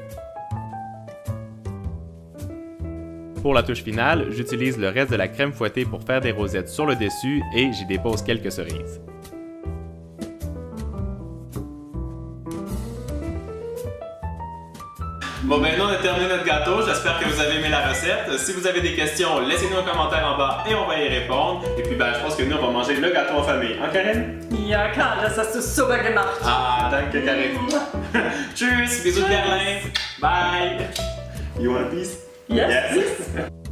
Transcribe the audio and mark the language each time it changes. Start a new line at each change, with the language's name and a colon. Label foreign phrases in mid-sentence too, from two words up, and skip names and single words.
French: Pour la touche finale, j'utilise le reste de la crème fouettée pour faire des rosettes sur le dessus et j'y dépose quelques cerises. Bon ben nous on a terminé notre gâteau, j'espère que vous avez aimé la recette. Si vous avez des questions, laissez-nous un commentaire en bas et on va y répondre. Et puis ben je pense que nous on va manger le gâteau en famille. Hein Karin?
German: Ja, Karl, das hast du super gemacht. Ah, danke Karin. Tschüss,
French: bisous de Berlin.
English: Bye. You want a piece? Yes.